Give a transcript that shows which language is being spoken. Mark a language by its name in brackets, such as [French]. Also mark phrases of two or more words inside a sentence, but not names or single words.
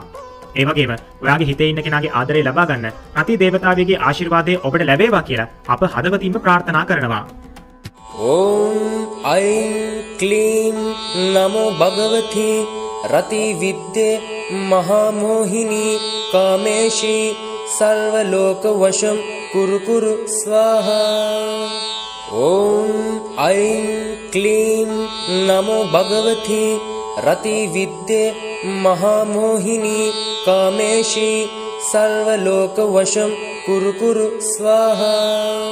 [Sinhala] ඒ වගේම ඔයාගේ හිතේ ඉන්න කෙනාගේ ආදරය ලබා ගන්න රති දේවතාවියගේ ආශිර්වාදය ඔබට ලැබේවා කියලා අප හදවතින්ම ප්‍රාර්ථනා කරනවා. [Sanskrit] ඕම් ඓං ක්ලීම් නමෝ භගවති රති විද්දේ මහා මොහිනී කාමේශී सर्व लोक वशम कुरु कुरु स्वाहा. ओम ऐं क्लीं नमो भगवती रति विद्ये महामोहिनी कामेशी सर्व लोक वशम कुरु कुरु स्वाहा.